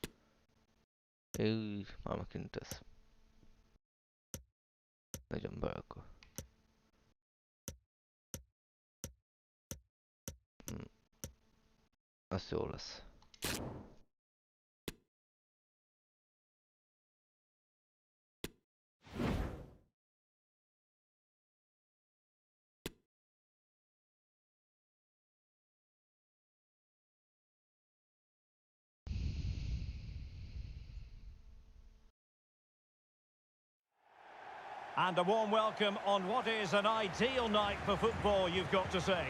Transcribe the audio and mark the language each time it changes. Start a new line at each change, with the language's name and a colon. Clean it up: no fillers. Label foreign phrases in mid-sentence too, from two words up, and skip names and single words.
Hungarian: Már megint ez. Nagyon be akkor. Az jó lesz.
English: And a warm welcome on what is an ideal night for football, you've got to say.